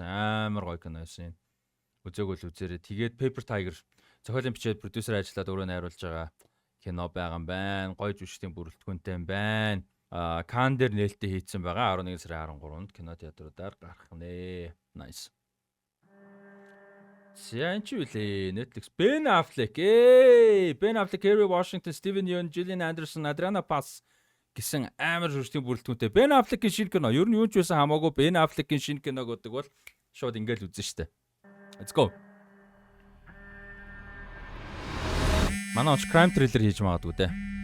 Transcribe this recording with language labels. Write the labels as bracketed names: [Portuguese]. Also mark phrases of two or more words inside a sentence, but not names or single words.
[Mongolian] Амар гоё кино байсан. Үзээгөл үзээрэй. Тэгээд Paper Tiger зохиолын бичээд продюсер ажиллаад өөрөө найруулж байгаа кино байгаа юм байна. Гоё жүжигчдийн бүрэлдэхүүнтэй юм байна. Cannes дээр нээлттэй хийцэн байгаа. 11 сарын 13-нд кино театруудаар гарах нэ. Nice. Сайн ч үлээ Netflix Ben Affleck. Ben Affleck, Kerry Washington, Steven Yeun, Gillian Anderson, Adriana Paz гэсэн амар жүжигчдийн бүрэлдэхүүнтэй. Ben Affleck-ийн шинэ кино. Ер нь юу ч байсан хамаагүй Ben Affleck-ийн шинэ киног гэдэг бол шууд ингээл үзэн штэ. [English] Let's go. [Mongolian] Манай [English] crime thriller [Mongolian] хийж магадгүй дээ.